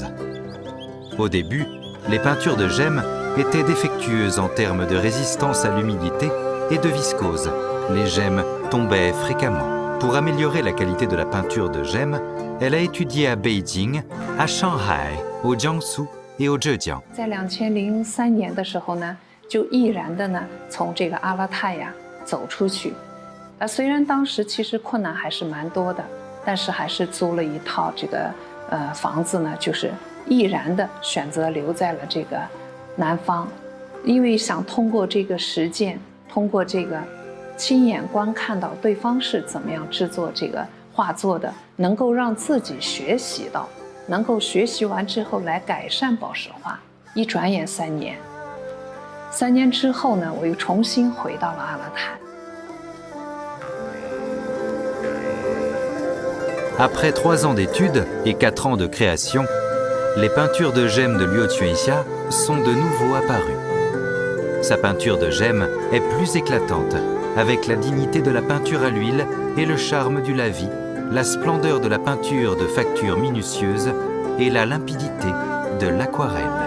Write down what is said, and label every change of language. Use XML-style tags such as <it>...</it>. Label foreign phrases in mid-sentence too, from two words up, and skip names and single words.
<fr>Au début, les peintures de gemme étaient défectueuses en termes de résistance à l'humidité et de viscose. Les gemmes tombaient fréquemment. Pour améliorer la qualité de la peinture de gemme, elle a étudié à Beijing, à Shanghai, au Jiangsu et au Zhejiang.</fr> <zh>在2003年的时候呢，就毅然的呢从这个阿拉泰呀走出去。虽然当时其实困难还是蛮多的，但是还是租了一套这个房子呢，就是毅然的选择留在了这个南方，因为想通过这个实践，通过这个亲眼观看到对方是怎么样制作这个画作的，能够让自己学习到，能够学习完之后来改善宝石画。一转眼3年，3年之后呢，我又重新回到了阿勒泰。</zh> <fr>Après 3 ans d'études et 4 ans de création, les peintures de gemme de Liu Quanxia sont de nouveau apparues. Sa peinture de gemme est plus éclatante, avec la dignité de la peinture à l'huile et le charme du lavis, la splendeur de la peinture de facture minutieuse et la limpidité de l'aquarelle.</fr>